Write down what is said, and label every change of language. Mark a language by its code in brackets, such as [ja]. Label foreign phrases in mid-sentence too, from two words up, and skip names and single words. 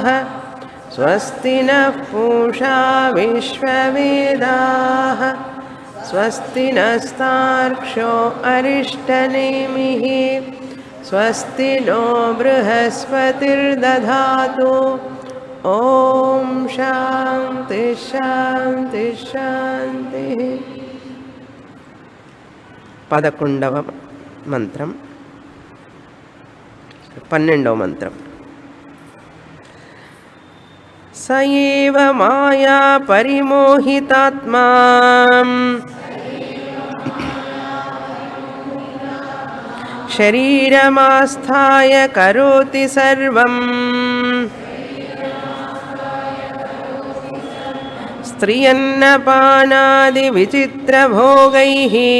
[sa] स्वस्ति नः पूषा विश्ववेदाः स्वस्ति नस्तार्क्ष्यो अरिष्टनेमिः स्वस्ति नो बृहस्पतिर्दधातु ॐ शान्ति शान्ति शान्तिः [te] 11వ మంత్రం 12వ మంత్రం [sa] स एव माया परिमोहितात्मा शरीरमास्थाय करोति सर्वम् स्त्रियन्नपानादि विचित्रभोगैः